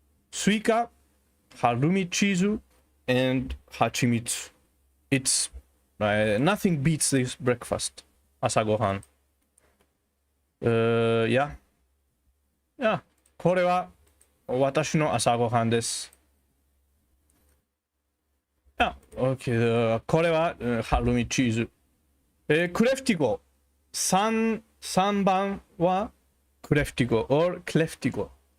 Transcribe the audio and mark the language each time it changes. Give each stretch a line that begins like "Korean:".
Japanese: スイカ、ハルミチーズ、
English: and
Japanese: 蜂蜜。
English: It's nothing beats this breakfast.
Japanese: 朝ごはん。
English: Yeah.
Japanese: これは私の朝ごはんです。 OK。 これはハルミチーズ。クレフティゴ。 3番はクレフティゴ
English: or
Japanese: クレフティゴ。